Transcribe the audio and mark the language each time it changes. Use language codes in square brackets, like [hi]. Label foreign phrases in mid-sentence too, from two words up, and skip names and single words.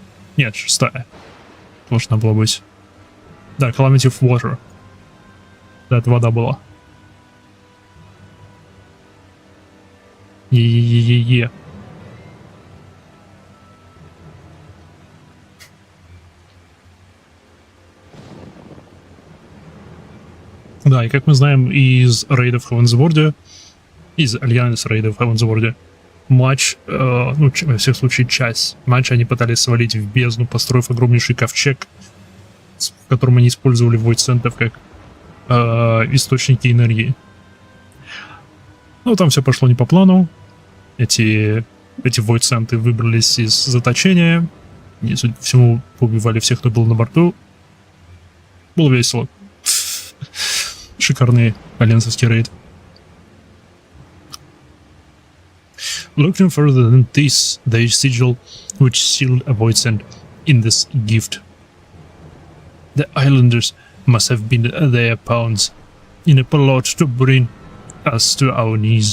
[ru] Нет, 6-я. Должна была быть. Да, Calamity of Water. Да, это вода была. Е-е-е-е-е. Да, и как мы знаем из рейдов в Heavensward, из Альянс рейдов в Heavensward, матч, ну, во всех случаях, часть матча они пытались свалить в бездну, построив огромнейший ковчег, в котором они использовали войд-центров как источники энергии. Но там все пошло не по плану. Эти войд-центры выбрались из заточения. И, судя по всему, поубивали всех, кто был на борту. Было весело. Шикарный альянсовский рейд. [en] Looking further than this, the sigil which sealed a void sent in this gift. The islanders must have been their pawns in a plot to bring us to our knees.